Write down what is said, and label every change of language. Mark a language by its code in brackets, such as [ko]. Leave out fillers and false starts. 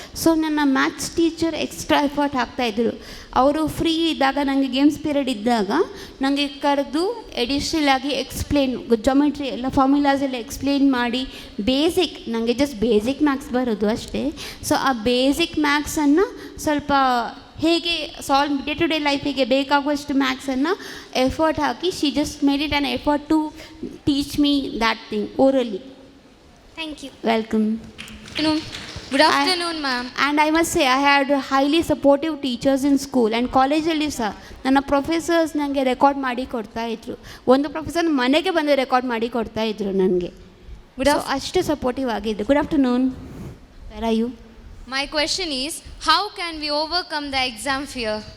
[kn] So ನನ್ನ maths teacher extra effort ಹಾಕ್ತಾಯಿದ್ರು. ಅವರು free ಇದ್ದಾಗ ನನಗೆ ಗೇಮ್ಸ್ ಪೀರಿಯಡ್ ಇದ್ದಾಗ ನನಗೆ ಕರೆದು ಎಡಿಷ್ನಲ್ ಆಗಿ ಎಕ್ಸ್ಪ್ಲೇನ್ ಜೊಮೆಟ್ರಿ ಎಲ್ಲ ಫಾರ್ಮುಲಾಸ್ ಎಲ್ಲ ಎಕ್ಸ್ಪ್ಲೇನ್ ಮಾಡಿ ಬೇಸಿಕ್, ನನಗೆ ಜಸ್ಟ್ ಬೇಸಿಕ್ ಮ್ಯಾಥ್ಸ್ ಬರೋದು ಅಷ್ಟೇ. ಸೊ ಆ ಬೇಸಿಕ್ ಮ್ಯಾಥ್ಸನ್ನು ಸ್ವಲ್ಪ ಹೇಗೆ solve day to day ಲೈಫಿಗೆ ಬೇಕಾಗುವಷ್ಟು ಮ್ಯಾಥ್ಸನ್ನು effort hockey [en] She just made it an effort to teach me that thing orally. Thank you. Welcome. Good afternoon, ma'am. And I must say, I had highly supportive teachers in school and [kn] ಕಾಲೇಜಲ್ಲಿ ಸಹ ನನ್ನ professors ನನಗೆ record ಮಾಡಿ ಕೊಡ್ತಾಯಿದ್ರು. ಒಂದು professor ಮನೆಗೆ ಬಂದು record ಮಾಡಿ ಕೊಡ್ತಾಯಿದ್ರು ನನಗೆ. ಅಷ್ಟು ಸಪೋರ್ಟಿವ್ ಆಗಿದ್ದು. [en] Good afternoon. Where are you? My question is, how can we overcome the exam fear?